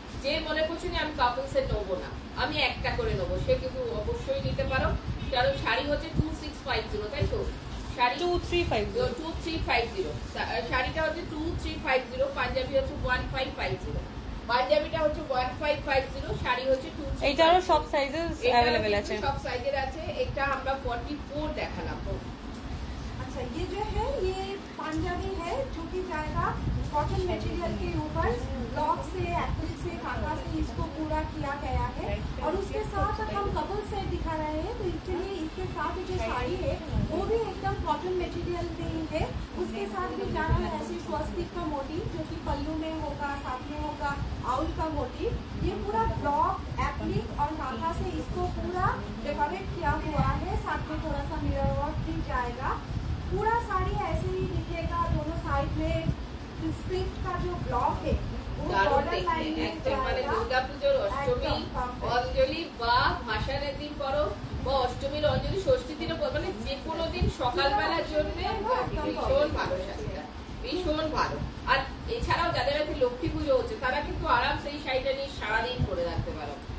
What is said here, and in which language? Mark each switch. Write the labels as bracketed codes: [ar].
[bn] যে মনে করছো যে আমি কাপল সেট নেবো না, আমি একটা করে নেবো, সে কিন্তু অবশ্যই নিতে পারো, কারণ শাড়ি হচ্ছে 2650, তাই তো? শাড়ি 2350, শাড়িটা হচ্ছে 2350, পাঞ্জাবি হচ্ছে 1550, পাঞ্জাবিটা হচ্ছে 1550, শাড়ি হচ্ছে 2350। এইটারও সব সাইজেস अवेलेबल আছে, সব সাইজের আছে। এটা আমরা 44 দেখালাম। [hi] अच्छा, ये जो है ये पंजाबी है, जो कि जाएगा कॉटन मटेरियल के ऊपर, ब्लॉक से, एक्रिलिक से, कांटा से इसको पूरा किया गया है। और उसके साथ हम कपल सेट दिखा रहे हैं, तो इसके लिए इसके साथ जो साड़ी है वो भी एकदम कॉटन मटेरियल में है। उसके साथ भी जाना है ऐसे स्वस्तिक का मोटिव, जो कि पल्लू में होगा, साथ में होगा आउल का मोटिव। ये पूरा ब्लॉक, एक्रिलिक और कांटा से इसको पूरा डेकोरेट किया हुआ है, साथ में थोड़ा सा मिरर वर्क भी जाएगा। पूरा साड़ी ऐसे ही दिखेगा, दोनों साइड में स्ट्रिप का जो ब्लॉक है वो बॉर्डर लाइन में जाएगा। [bn] দুর্গাপুজোর অষ্টমী অঞ্জলি বা ভাসানের দিন করো, বা অষ্টমীর অঞ্জলি ষষ্ঠীর দিনও করো, মানে যে কোনো দিন সকালবেলার জন্য ভীষণ ভালো শাড়িটা, ভীষণ ভালো। আর এছাড়াও যাদের হয়তো লক্ষ্মী পুজো হচ্ছে তারা কিন্তু আরামসে এই শাড়িটা নিয়ে সারাদিন পরে রাখতে পারো।